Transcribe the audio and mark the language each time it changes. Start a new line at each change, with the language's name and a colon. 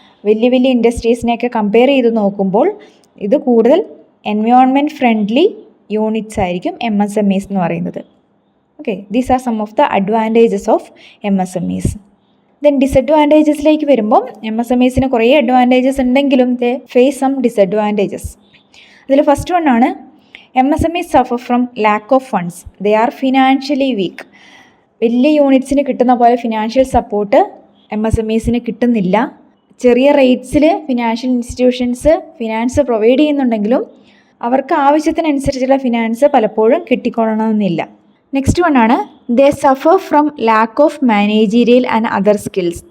Malayalam: വലിയ വലിയ ഇൻഡസ്ട്രീസിനെയൊക്കെ കമ്പയർ ചെയ്ത് നോക്കുമ്പോൾ ഇത് കൂടുതൽ എൻവയോൺമെൻറ്റ് ഫ്രണ്ട്ലി യൂണിറ്റ്സ് ആയിരിക്കും MSMEs എന്ന് പറയുന്നത്.
English: Okay, these are some of the advantages of MSMEs.
Malayalam: Then ഡിസഡ്വാൻറ്റേജസിലേക്ക് വരുമ്പം MSMEസിന് കുറേ അഡ്വാൻറ്റേജസ് ഉണ്ടെങ്കിലും
English: They face some disadvantages.
Malayalam: അതിൽ ഫസ്റ്റ് വൺ ആണ്
English: MSMEs suffer from lack of funds. They are financially weak.
Malayalam: വലിയ യൂണിറ്റ്സിന് കിട്ടുന്ന പോലെ ഫിനാൻഷ്യൽ സപ്പോർട്ട് MSMEസിന് കിട്ടുന്നില്ല. ചെറിയ റേറ്റ്സിൽ ഫിനാൻഷ്യൽ ഇൻസ്റ്റിറ്റ്യൂഷൻസ് ഫിനാൻസ് പ്രൊവൈഡ് ചെയ്യുന്നുണ്ടെങ്കിലും അവർക്ക് ആവശ്യത്തിനനുസരിച്ചുള്ള ഫിനാൻസ് പലപ്പോഴും കിട്ടിക്കൊള്ളണമെന്നില്ല.
English: Next one ആണ് they suffer from lack of managerial and other skills.